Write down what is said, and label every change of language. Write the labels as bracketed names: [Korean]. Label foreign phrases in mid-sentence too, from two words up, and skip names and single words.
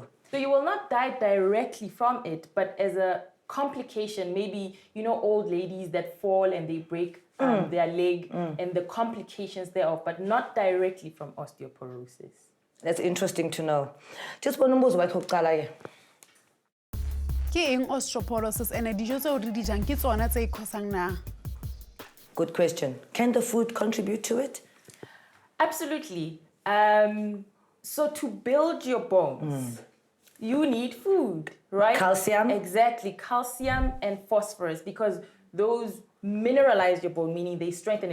[English] So you will not die directly from it, but as a complication, maybe, old ladies that fall and they break their leg and the complications thereof, but not directly from osteoporosis. That's interesting to know. Just one number of osteoporosis and [Southern Sotho] dijo tse o re di jang ke tsona tse causang na? [English] Good question. Can the food contribute to it? Absolutely. So to build your bones, you need food, right? Calcium. Exactly, calcium and phosphorus, because those mineralize your bone, meaning they strengthen.